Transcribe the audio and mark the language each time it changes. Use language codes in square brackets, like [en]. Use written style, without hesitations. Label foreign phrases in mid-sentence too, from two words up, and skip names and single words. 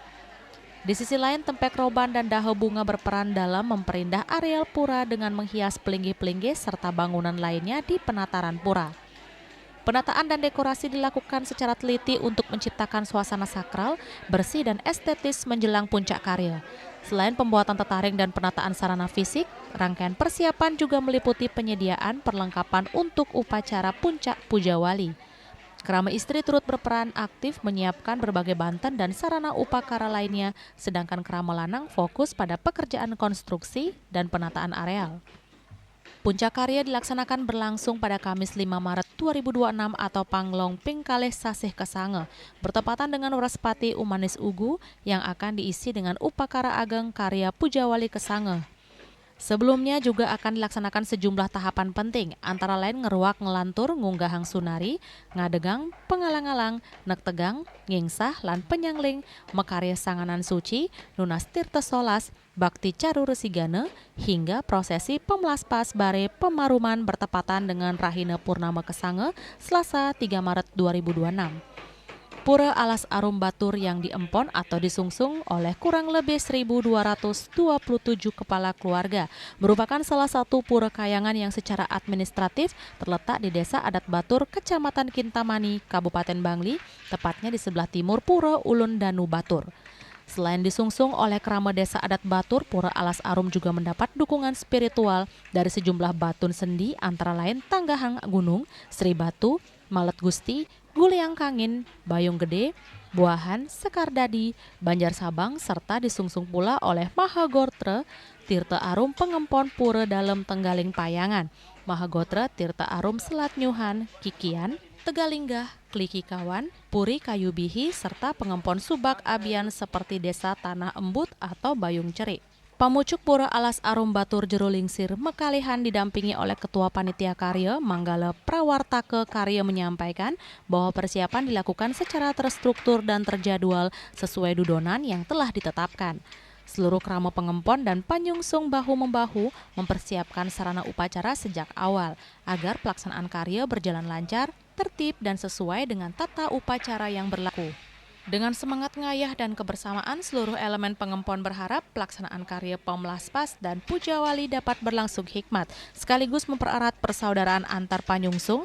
[id] Di sisi lain, Tempek Roban dan Daho Bunga berperan dalam memperindah areal pura dengan menghias pelinggih-pelinggih serta bangunan lainnya di penataran pura. Penataan dan dekorasi dilakukan secara teliti untuk menciptakan suasana sakral, bersih dan estetis menjelang puncak karya. Selain pembuatan tetaring dan penataan sarana fisik, rangkaian persiapan juga meliputi penyediaan perlengkapan untuk upacara puncak Pujawali. Kerama istri turut berperan aktif menyiapkan berbagai banten dan sarana upakara lainnya, sedangkan kerama lanang fokus pada pekerjaan konstruksi dan penataan areal. Puncak karya dilaksanakan berlangsung pada Kamis 5 Maret 2026 atau Panglong Pingkalih Sasih Kesange, bertepatan dengan Wrespati Umanis Ugu yang akan diisi dengan upakara ageng karya Pujawali Kesange. Sebelumnya juga akan dilaksanakan sejumlah tahapan penting, antara lain [ban] ngeruak ngelantur ngunggahang sunari, ngadegang, pengalang-alang, nektegang, ngingsah, lan penyangling, mekarya sanganan suci, nunas tirta solas, bakti caru resigane, [id] hingga prosesi pemelaspas bare pemaruman bertepatan dengan Rahina Purnama Kesange, Selasa 3 Maret 2026. Pura Alas Arum Batur yang diempon atau disungsung oleh kurang lebih 1.227 kepala keluarga merupakan salah satu pura kayangan yang secara administratif terletak di Desa Adat Batur, Kecamatan Kintamani, Kabupaten Bangli, tepatnya di sebelah timur Pura Ulun Danu Batur. Selain disungsung oleh kerama Desa Adat Batur, Pura Alas Arum juga mendapat dukungan spiritual dari sejumlah batun sendi antara lain Tanggahang Gunung, Sri Batu, Malet Gusti, Guliang Kangin, Bayung Gede, Buahan, Sekar Dadi, Banjar Sabang, serta disungsung pula oleh Mahagotra, Tirta Arum Pengempon Pura Dalem Tenggaling Payangan, Mahagotra Tirta Arum Selat Nyuhan, Kikian, Tegalinggah, Kliki Kawan, Puri Kayu Bihi, serta pengempon subak abian seperti Desa Tanah Embut atau Bayung Cerik. Pamucuk Pura Alas Arum Batur Jero Lingsir Mekalihan didampingi oleh Ketua Panitia Karya Manggala Prawartake Karya menyampaikan bahwa persiapan dilakukan secara terstruktur dan terjadwal sesuai dudonan yang telah ditetapkan. Seluruh kerama pengempon dan panyungsung bahu-membahu mempersiapkan sarana upacara sejak awal agar pelaksanaan karya berjalan lancar, tertib dan sesuai dengan tata upacara yang berlaku. Dengan semangat ngayah dan kebersamaan, seluruh elemen pengempon berharap pelaksanaan karya Pemelaspas dan Pujawali dapat berlangsung hikmat, sekaligus mempererat persaudaraan antar panyungsung.